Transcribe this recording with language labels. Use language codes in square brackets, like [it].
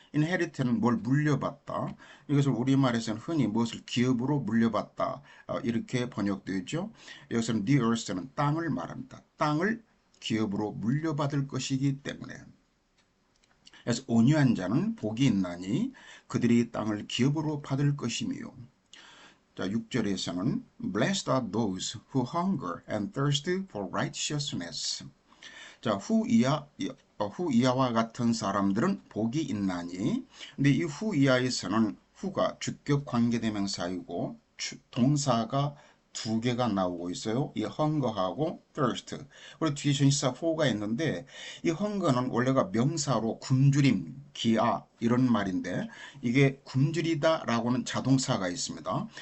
[ko] inherit는 뭘 물려받다. 이것을 우리말에서는 흔히 무엇을 기업으로 물려받다. 이렇게 번역되죠. 여기서는 the earth는 땅을 말합니다. 땅을 기업으로 물려받을 것이기 때문에. 그래서 온유한 자는 복이 있나니 그들이 땅을 기업으로 받을 것이며. 자, 6절에서는 [en] Blessed are those who hunger and thirst for righteousness. [ko] 자, 후이하와 같은 사람들은 복이 있나니. 근데 이 후이하에서는 후가 주격 관계대명사이고 동사가 두 개가 나오고 있어요. 이 hunger하고 thirst. 그리고 뒤에 전치사 for가 있는데 이 hunger는 원래가 명사로 굶주림, 기아 이런 말인데 이게 굶주리다라고는 자동사가 있습니다.